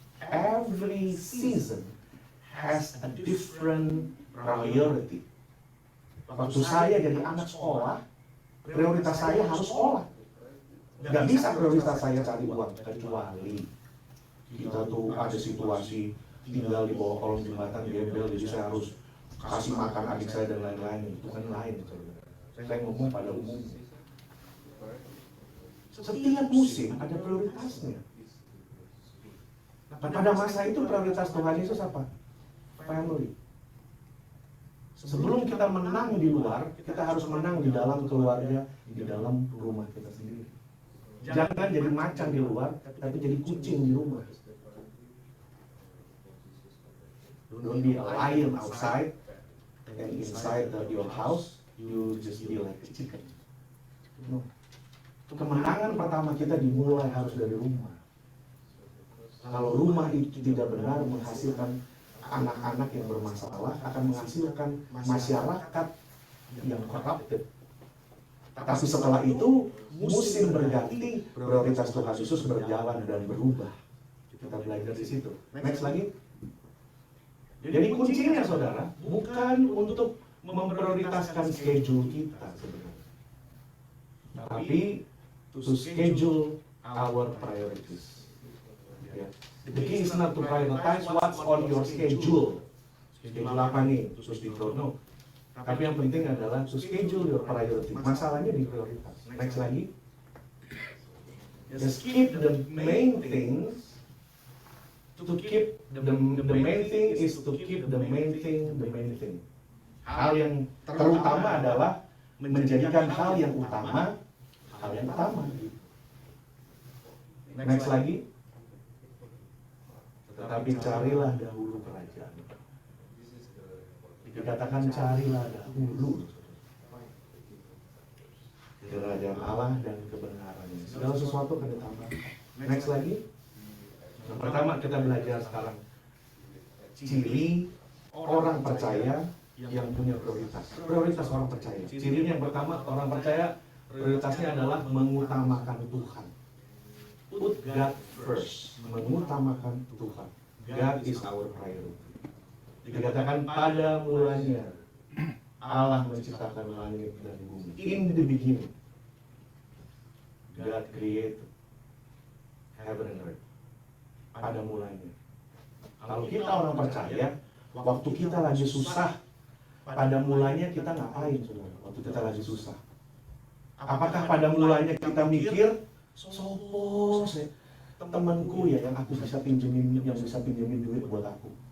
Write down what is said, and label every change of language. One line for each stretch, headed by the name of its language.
English: Every season has a different priority.
Indonesian: Waktu saya jadi anak sekolah, prioritas saya harus sekolah. Gak bisa prioritas saya cari uang, kecuali kita tuh ada situasi tinggal di bawah kolong jembatan gembel, jadi saya harus kasih makan adik saya dan lain-lain. Itu kan lain. Saya ngomong pada umumnya. Setiap musim ada prioritasnya. Pada masa itu prioritas Tuhan Yesus apa? Family. Sebelum kita menang di luar, kita harus menang di dalam keluarga, di dalam rumah kita sendiri. Jangan jadi macan di luar, tapi jadi kucing di rumah.
English: Don't be a lion outside, and inside your house, you just be like a chicken. No.
Indonesian: Kemenangan pertama kita dimulai harus dari rumah. Kalau rumah itu tidak benar menghasilkan anak-anak yang bermasalah, akan menghasilkan masyarakat yang corrupted. Tapi setelah itu, musim berganti, prioritas Tuhan Yesus berjalan dan berubah. Kita belajar di situ. Next lagi. Jadi kuncinya saudara, bukan untuk memprioritaskan schedule kita sebenarnya. Tapi
English: to schedule our priorities. Yeah. The key is not to prioritize what's on your schedule.
Indonesian: Schedule apa nih? Terus no. Tapi yang penting adalah
English: to schedule your priority.
Indonesian: Masalahnya di prioritas. Next lagi.
English: Just keep the main things. To keep the main thing is to keep the main thing the main thing.
Indonesian: Hal yang terutama adalah menjadikan hal yang utama hal yang utama. Next lagi. Tetapi carilah dahulu kerajaan. Dikatakan carilah dahulu kerajaan Allah dan kebenarannya. Segala sesuatu akan ditambah. Next lagi. Yang pertama kita belajar sekarang ciri orang percaya yang punya prioritas. Prioritas orang percaya. Cirinya yang pertama, orang percaya prioritasnya adalah mengutamakan Tuhan.
English: Put God first.
Indonesian: Mengutamakan Tuhan.
English: God is our priority.
Indonesian: Dikatakan pada mulanya Allah menciptakan langit dan bumi.
English: In the beginning, God created heaven and earth.
Indonesian: Pada mulanya. Kalau kita orang percaya, waktu kita lagi susah, pada mulanya kita ngapain saudara? Waktu kita lagi susah. Apakah pada mulanya kita mikir,
Javanese: sopo temanku ya
Indonesian: yang aku bisa pinjemin, yang bisa pinjemin duit buat aku?